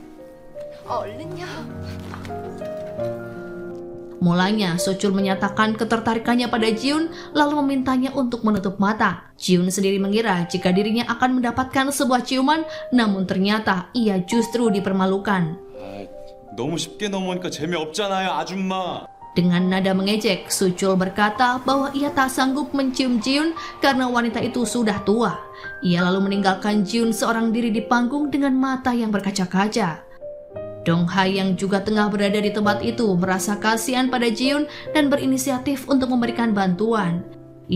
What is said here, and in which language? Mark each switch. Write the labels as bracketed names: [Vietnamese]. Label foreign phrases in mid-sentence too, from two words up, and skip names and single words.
[Indonesian] Mulanya, Suchul menyatakan ketertarikannya pada Ji-eun lalu memintanya untuk menutup mata. Ji-eun sendiri mengira jika dirinya akan mendapatkan sebuah ciuman, namun ternyata ia justru dipermalukan. [Korean] 너무 쉽게 넘어오니까 재미없잖아요, 아줌마. [Indonesian] Dengan nada mengejek, Suchul berkata bahwa ia tak sanggup mencium Ji-eun karena wanita itu sudah tua. Ia lalu meninggalkan Ji-eun seorang diri di panggung dengan mata yang berkaca-kaca. Dong-ha yang juga tengah berada di tempat itu merasa kasihan pada Ji-eun dan berinisiatif untuk memberikan bantuan.